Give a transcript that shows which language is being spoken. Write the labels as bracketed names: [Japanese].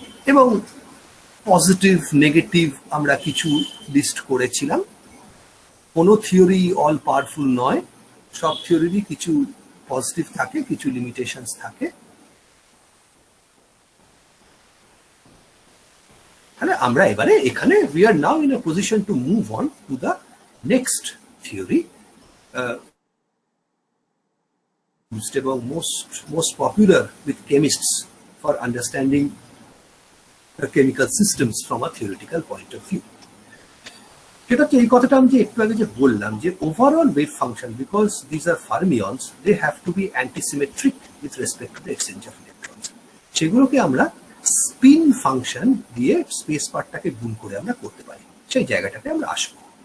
[Bangla] এবং positive negative আমরা কিছু লিস্ট করেছিলাম। কোনো থিওরি অল পাওয়ারফুল নয়, সব থিওরিরই কিছু পজিটিভ থাকে, কিছু লিমিটেশনস থাকে। তাহলে আমরা এবারে এখানে [English] we are now in a position to move on to the next theory, এবং most popular with chemists for understanding chemical systems from a theoretical point of view. [Bangla] সেটা হচ্ছে এই কথাটা আমি যে একটু আগে যে বললাম যে overall wave function, [English] Because this are fermions, they have to be antisymmetric with respect to the exchange of electrons. [Bangla] সেগুলোকে আমরা স্পিন ফাংশন দিয়ে স্পেস পার্টটাকে গুণ করে আমরা করতে পারি, সেই জায়গাটাতে আমরা আসবো।